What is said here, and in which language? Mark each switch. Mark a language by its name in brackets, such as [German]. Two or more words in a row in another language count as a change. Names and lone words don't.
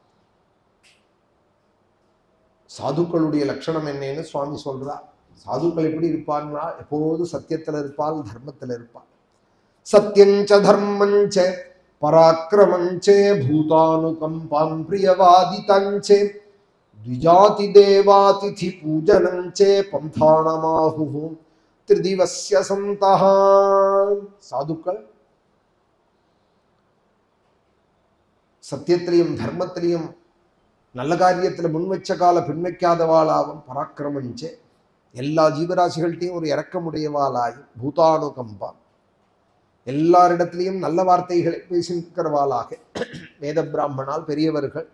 [Tamil] சாதுக்களுடைய லட்சணம் என்னன்னு சுவாமி சொல்றார். சாதுக்கள் எப்படி இருப்பான்னா எப்போதும் சத்தியத்துல இருப்பாள், தர்மத்துல இருப்பாள். [Sanskrit] सत्यञ्च धर्मञ्च पराक्रमञ्च भूतानुकम्पां प्रियवादिताञ्च द्विजाति देवातिथि पूजनंचे पंथानमाहु त्रिदिवस्य संतः. [Tamil] சாதுக்கள் சத்தியத்திலையும் தர்மத்திலையும் நல்ல காரியத்துல முன்வச்ச கால பின்வைக்காதவாளாவும், பராக்கிரமஞ்சே எல்லா ஜீவராசிகள்கிட்டையும் ஒரு இரக்கமுடையவாளாயும், பூதானுகம்பா எல்லாரிடத்திலையும் நல்ல வார்த்தைகளை பேசிக்கிறவாளாக, வேத பிராமணால் பெரியவர்கள்,